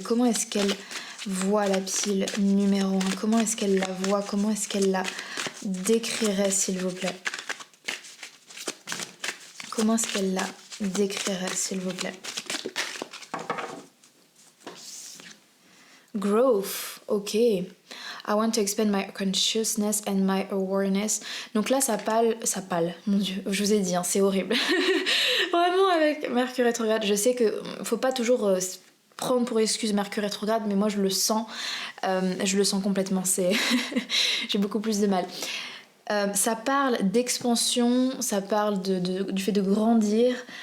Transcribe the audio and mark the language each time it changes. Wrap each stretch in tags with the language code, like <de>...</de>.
<fr>Comment est-ce qu'elle voit la pile numéro 1? Comment est-ce qu'elle la voit? Comment est-ce qu'elle la décrirait, s'il vous plaît? Comment est-ce qu'elle la décrirait, s'il vous plaît?</fr> <en>Growth, ok. I want to expand my consciousness and my awareness.</en> <fr>Donc là, ça pâle, mon Dieu, je vous ai dit, hein, c'est horrible. Vraiment, avec Mercure rétrograde, je sais que faut pas toujours prendre pour excuse Mercure rétrograde, mais moi je le sens complètement, j'ai beaucoup plus de mal. Ça parle d'expansion, ça parle du fait de grandir.</fr>